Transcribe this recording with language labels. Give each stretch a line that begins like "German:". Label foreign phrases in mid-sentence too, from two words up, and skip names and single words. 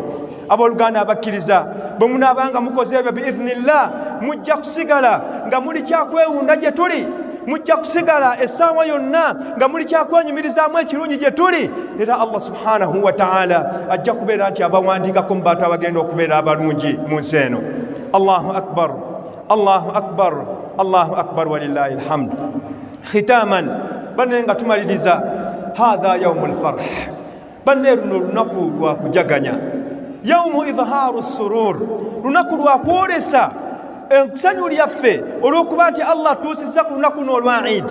Ganda: Abooluganda abakkiriza, bwe munaabanga mukoze ebyo biidhnillah, mujja kusigala nga muli kyakwewunda gye tuli, mujja kusigala essaawa yonna nga muli kyakwenyumirizaamu ekirungi gye tuli, era Allah
Arabic: سبحانه وتعالى
Ganda: ajja kubeera nti abawandiikako mu bantu abagenda okubeera abalungi mu nsi eno.
Arabic: الله أكبر الله أكبر الله أكبر ولله الحمد.
Ganda: Khitaman, banne nga tumaliriza,
Arabic: هذا يوم الفرح,
Ganda: banne luno lunaku lwa kujaganya,
Arabic: يوم إظهار السرور,
Ganda: lunaku lwa kwolesa ensanyu lyaffe olw'okuba nti Allah atuusizza ku lunaku luno olwa Eid.